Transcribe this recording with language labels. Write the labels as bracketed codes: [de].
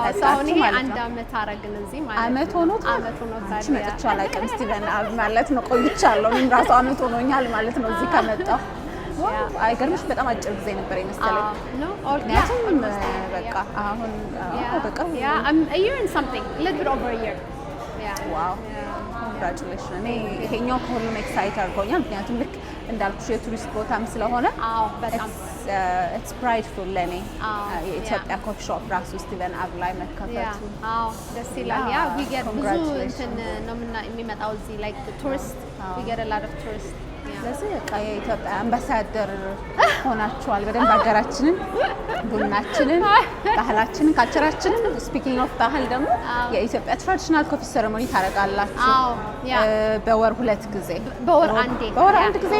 [am] አሁን ይሄ አንድ አመት አረግን እዚህ ማለት አመት ሆኖታል መጥቻ አላውቅም ስቲቨን ማለት ነው ቆይቻለሁ እኔም ራሱ አመት ሆኖኛል ማለት ነው እዚህ ከመጣሁ አይገርምሽ በጣም አጭር ጊዜ ነበር ይመስለኝ ምክንያቱም በቃ አሁን በቃ [en] I'm a year and something a little bit over a year wow congratulations [am] እኔ ይሄኛው ከሁሉም ኤክሳይት አድርጎኛል ምክንያቱም ልክ እንዳልኩሽ የቱሪስት ቦታም ስለሆነ በጣም [en] it's prideful [am] ለኔ የኢትዮጵያ ኮፊ ሾፕ ራሱ ስቲቨን አብ ላይ መከፈቱ ደስ ይላል [en] we get [am] ብዙ እንትን ነው የሚመጣው እዚህ [en] like tourist we get a lot of tourists [am] ስለዚህ በቃ የኢትዮጵያ አምባሳደር ሆናችኋል በደንብ ሀገራችንን ቡናችንን ባህላችንን ካልቸራችንን ስፒኪንግ ኦፍ ባህል ደግሞ የኢትዮጵያ ትራዲሽናል ኮፊ ሴሬሞኒ ታረጋላችሁ በወር 2 ጊዜ በወር አንድ ጊዜ